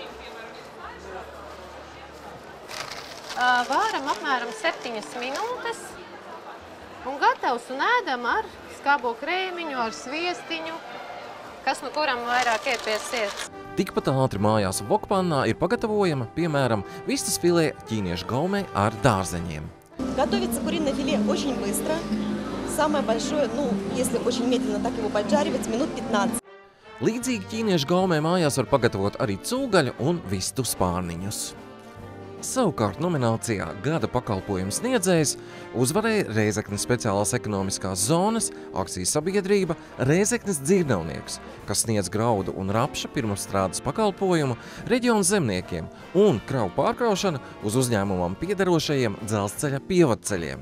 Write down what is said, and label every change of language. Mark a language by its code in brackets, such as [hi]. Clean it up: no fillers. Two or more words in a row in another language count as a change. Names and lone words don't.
[lv] Vāram apmēram 7 minūtes un gatavs un ēdam ar skābo krēmiņu, ar sviestiņu, kas no kuram vairāk iet pie sirds. Tikpat ātri mājās vokpannā ir pagatavojama, piemēram, vistas filē ķīniešu gaumē ar дārзаņiem. [ru] Готовится куриное филе очень быстро. Самое большое, если очень медленно так его поджаривать, минут 15. [lv] Līdzīgi ķīniešu gaumē mājās var pagatavot arī cūgaļu un vistu spārniņus. Savukārt nominācijā Gada pakalpojumu sniedzējs uzvarēja Rēzeknes speciālās ekonomiskās zonas akcijas sabiedrība Rēzeknes dzirnavnieks, kas sniedz graudu un rapša pirmapstrādes pakalpojumu reģionu zemniekiem un kravu pārkraušanu uz uzņēmumam piederošajiem dzelzceļa pievadceļiem.